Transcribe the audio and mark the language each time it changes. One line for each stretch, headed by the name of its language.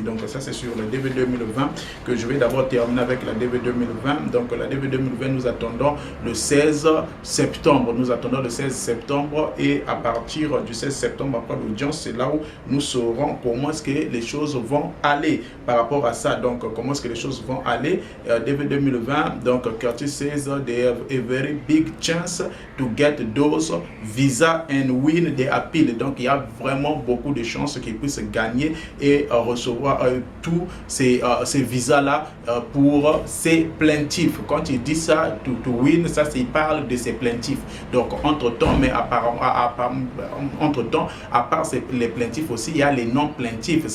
French: Donc ça c'est sur le DV 2020 que je vais d'abord terminer avec la DV 2020. Donc la DV 2020 nous attendons le 16 septembre. Nous attendons le 16 septembre et à partir du 16 septembre après l'audience, c'est là où nous saurons comment est-ce que les choses vont aller par rapport à ça. Donc comment est-ce que les choses vont aller.
English: DV 2020,
French: donc
English: Curtis says they have a very big chance to get those visa and win the appeal.
French: Donc il y a vraiment beaucoup de chances qu'ils puissent gagner et recevoir tous ces visas là pour ces plaintifs. Quand il dit ça,
English: to win,
French: ça il parle de ces plaintifs. Donc entre temps, mais apparemment entre temps, à part les plaintifs aussi, il y a les non plaintifs.